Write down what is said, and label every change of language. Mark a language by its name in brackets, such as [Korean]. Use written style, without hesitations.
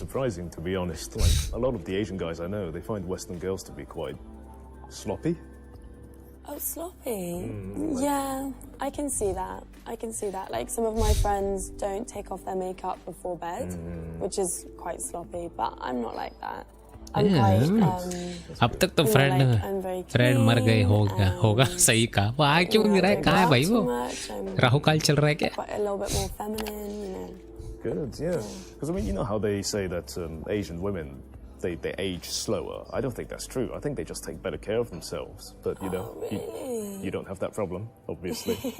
[English] Very surprising, to be honest. Like a lot of the Asian guys I know, they find Western girls to be quite sloppy. Oh, sloppy. Yeah, I can see that. Like some of my friends don't take off their makeup before bed, which is quite sloppy. But I'm not like that. I'm quite. [Hindi] अब तक तो friend मर गए होगा सही कहा. वो आ क्यों नहीं रहा है? कहाँ है भाई वो? राहु काल चल रहा है क्या? [English] Quite a little bit more feminine, you know. Good, yeah. Because I mean, you know how they say that Asian women they age slower. I don't think that's true. I think they just take better care of themselves. But you know, really? you don't have that problem, obviously.